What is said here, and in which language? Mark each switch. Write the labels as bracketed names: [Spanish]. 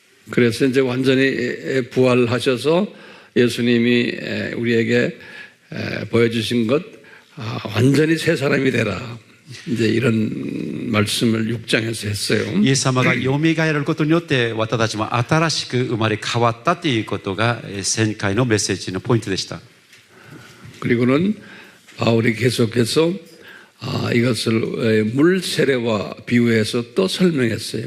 [Korean] 그래서 이제 완전히 부활하셔서 예수님이 우리에게 보여주신 것 완전히 새 사람이 되라. 이제 이런 말씀을 6장에서 했어요. [Japanese] イエス様がよみがえることによって私たちも新しく生まれ変わったということが前回のメッセージのポイントでした。 [Korean] 그리고는 바울이 계속해서 이것을 물 세례와 비유해서 또 설명했어요.